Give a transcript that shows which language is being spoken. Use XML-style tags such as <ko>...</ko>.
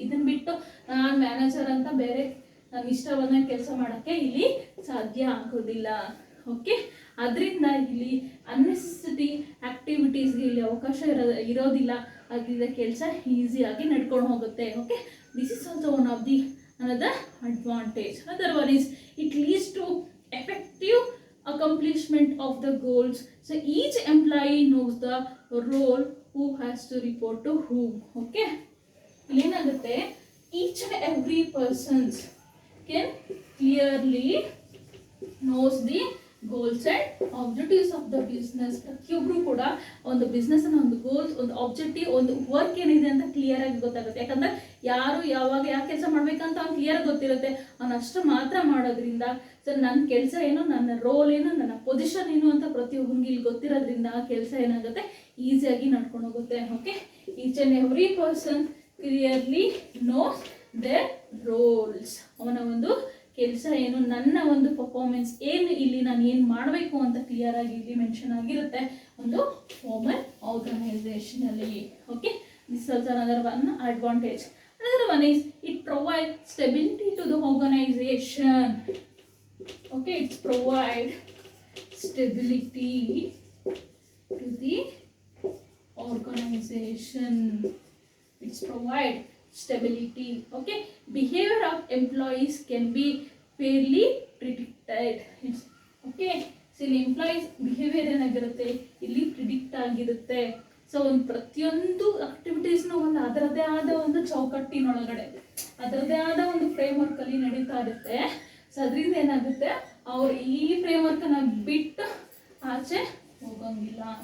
<kn>ಇದನ್ನು ಬಿಟ್ಟು ನಾನು ಮ್ಯಾನೇಜರ್ ಅಂತ ಬೇರೆ ನನ್ನ ಇಷ್ಟವನ್ನ ಕೆಲಸ ಮಾಡೋಕ್ಕೆ ಇಲ್ಲಿ ಸಾಧ್ಯ ಆಗೋದಿಲ್ಲ. ಓಕೆ, ಅದರಿಂದ ಇಲ್ಲಿ ಅನ್ನೆಸೆಸರಿ ಆಕ್ಟಿವಿಟೀಸ್ಗೆ ಇಲ್ಲಿ ಅವಕಾಶ ಇರೋದಿಲ್ಲ. ಅದರಿಂದ ಕೆಲಸ ಈಸಿಯಾಗಿ ನಡ್ಕೊಂಡು ಹೋಗುತ್ತೆ.</kn> <en>Okay, this is also one of the another advantage. Another one is it leads to effective accomplishment of the goals. So each employee knows the role who has to report to whom. Okay,</en> <kn>ಏನಾಗುತ್ತೆ,</kn> <en>each and every person can clearly knows the goals and objectives of the business.</en> <kn>ಪ್ರತಿಯೊಬ್ಬರು ಕೂಡ ಒಂದು ಬಿಸ್ನೆಸ್ನ ಒಂದು goals, ಒಂದು objective, ಒಂದು work ಏನಿದೆ ಅಂತ clear ಆಗಿ ಗೊತ್ತಾಗುತ್ತೆ. ಯಾಕಂದರೆ ಯಾರು ಯಾವಾಗ ಯಾಕೆ ಕೆಲಸ ಮಾಡಬೇಕಂತ ಅವ್ನು ಕ್ಲಿಯರ್ ಗೊತ್ತಿರುತ್ತೆ. ಅವ್ನು ಅಷ್ಟು ಮಾತ್ರ ಮಾಡೋದ್ರಿಂದ ಸರ್ ನನ್ನ ಕೆಲಸ ಏನು, ನನ್ನ ರೋಲ್ ಏನು, ನನ್ನ ಪೊಸಿಷನ್ ಏನು ಅಂತ ಪ್ರತಿಯೊಬ್ಬನಿಗೆ ಇಲ್ಲಿ ಗೊತ್ತಿರೋದ್ರಿಂದ ಆ ಕೆಲಸ ಏನಾಗುತ್ತೆ ಈಸಿಯಾಗಿ ನಡ್ಕೊಂಡು ಹೋಗುತ್ತೆ.</kn> <en>Okay, each and every person clearly knows their roles.</en> <kn>ಅವನ ಒಂದು ಕೆಲಸ ಏನು, ನನ್ನ ಒಂದು ಪರ್ಫಾರ್ಮೆನ್ಸ್ ಏನು, ಇಲ್ಲಿ ನಾನು ಏನು ಮಾಡಬೇಕು ಅಂತ ಕ್ಲಿಯರ್ ಆಗಿ ಇಲ್ಲಿ ಮೆನ್ಷನ್ ಆಗಿರುತ್ತೆ ಒಂದು formal ಆರ್ಗನೈಸೇಷನಲ್ಲಿ.</kn> <en>Okay, this also another one advantage. Another one is it provides stability to the organization. Okay, it provides stability to the organization. It's provide stability. Okay, behavior of employees can be fairly predicted.</en> <kn>Okay, so ಇಲ್ಲಿ employees behaviour ಏನಾಗಿರುತ್ತೆ ಇಲ್ಲಿ predict ಆಗಿರುತ್ತೆ. So ಒಂದು ಪ್ರತಿಯೊಂದು ಆಕ್ಟಿವಿಟೀಸ್ನ ಒಂದು ಅದರದೇ ಆದ ಒಂದು ಚೌಕಟ್ಟಿನೊಳಗಡೆ, ಅದರದೇ ಆದ ಒಂದು ಫ್ರೇಮ್ವರ್ಕ್ ಅಲ್ಲಿ ನಡೀತಾ ಇರುತ್ತೆ. ಸೊ ಅದರಿಂದ ಏನಾಗುತ್ತೆ, ಅವ್ರು ಈ ಫ್ರೇಮ್ವರ್ಕನ್ನು ಬಿಟ್ಟು ಆಚೆ ಹೋಗಂಗಿಲ್ಲ.</kn>